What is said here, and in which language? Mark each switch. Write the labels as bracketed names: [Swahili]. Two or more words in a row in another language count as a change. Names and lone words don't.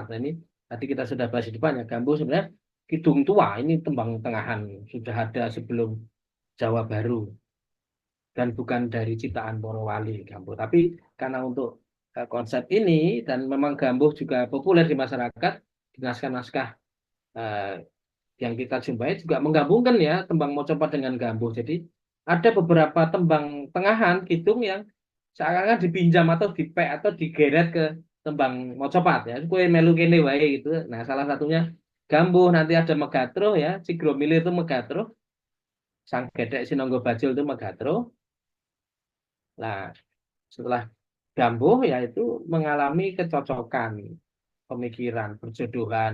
[Indonesian] Nah, ini tadi kita sudah bahas di depan ya. Gambuh sebenarnya Kidung Tua, ini tembang tengahan, sudah ada sebelum Jawa Baru, dan bukan dari ciptaan Porowali Gambuh. Tapi karena untuk konsep ini, dan memang Gambuh juga populer di masyarakat, di naskah-naskah eh, yang kita jumpai juga menggabungkan ya tembang Mocopat dengan Gambuh. Jadi ada beberapa tembang tengahan Kidung yang seakan-akan dipinjam atau dipek atau digeret ke tembang Mocopat ya. [Javanese] Kue melu kene wae gitu. [Indonesian] Nah, salah satunya Gambuh, nanti ada Megatro ya. Si Gromile itu Megatro, Sang Gedek Sinonggo Bajil itu Megatro. Nah, setelah Gambuh yaitu mengalami kecocokan pemikiran, perjodohan.